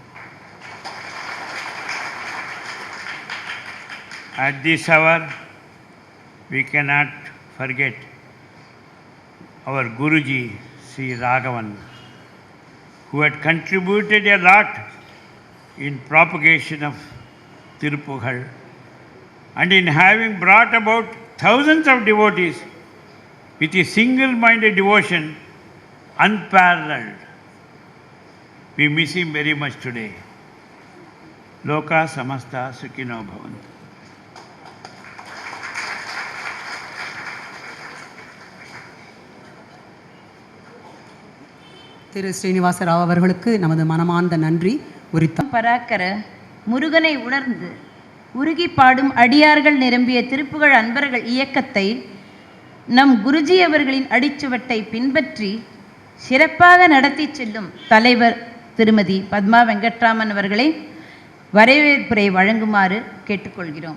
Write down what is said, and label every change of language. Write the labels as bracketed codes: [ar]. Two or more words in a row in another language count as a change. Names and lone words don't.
[en] At this hour, we cannot forget our Guruji, Sri Raghavan, who had contributed a lot in propagation of Tirupuzhal and in having brought about thousands of devotees with a single-minded devotion unparalleled. We miss him very much today. [sa] लोक समस्त सुखिनो भवन्तु. [ta] திரு ஸ்ரீனிவாச ராவ் அவர்களுக்கு நமது மனமார்ந்த நன்றி உரித்தார். பராக்கர முருகனை உணர்ந்து உருகி பாடும் அடியார்கள் நிரம்பிய திருப்புகழ் அன்பர்கள் இயக்கத்தை நம் குருஜி அவர்களின் அடிச்சுவட்டை பின்பற்றி சிறப்பாக நடத்தி செல்லும் தலைவர் திருமதி பத்மா வெங்கட்ராமன் அவர்களை வரவேற்புரை வழங்குமாறு கேட்டுக்கொள்கிறோம்.